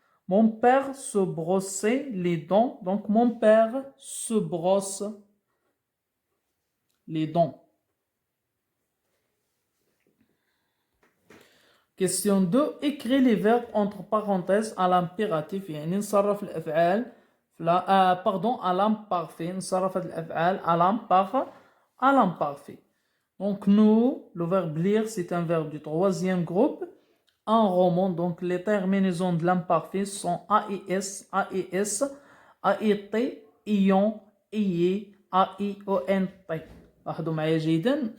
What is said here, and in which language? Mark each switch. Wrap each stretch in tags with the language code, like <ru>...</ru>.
<fr>Mon père se brossait les dents. Donc, mon père se brosse les dents. Question 2. Écris les verbes entre parenthèses à l'impératif.</fr> <ar>يعني نصرف الأفعال</ar> <fr>à l'imparfait.</fr> <ar>نصرف الأفعال à l'imparfait</ar> <fr>à l'imparfait. Donc nous, le verbe lire, c'est un verbe du troisième groupe. En roman, donc les terminaisons de l'imparfait sont AIS, AES, AET, ION, IE, AIONT.</fr> <ar>لاحظوا معايا جيدا.</ar>